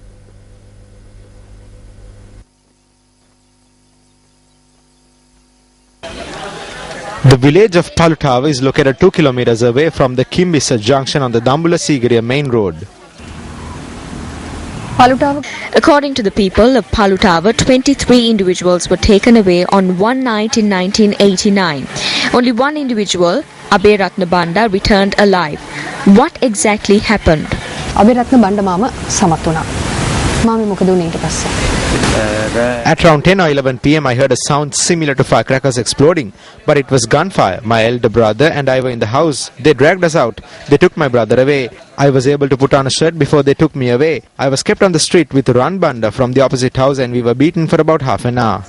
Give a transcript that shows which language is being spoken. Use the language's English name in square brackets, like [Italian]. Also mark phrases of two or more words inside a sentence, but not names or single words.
[English] The village of Palutava is located 2 kilometers away from the Kimbisa junction on the Dambulla-Sigiriya main road. According to the people of Palutava, 23 individuals were taken away on one night in 1989. Only one individual, Abe Ratna Banda, returned alive. What exactly happened? [Sinhala] Abe Ratna Banda mama samath wuna. Mama මොකද උනේ ඊට පස්සේ? [English] At around 10 or 11 p.m. I heard a sound similar to firecrackers exploding, but it was gunfire. My elder brother and I were in the house. They dragged us out. They took my brother away. I was able to put on a shirt before they took me away. I was kept on the street with Ran Banda from the opposite house and we were beaten for about half an hour.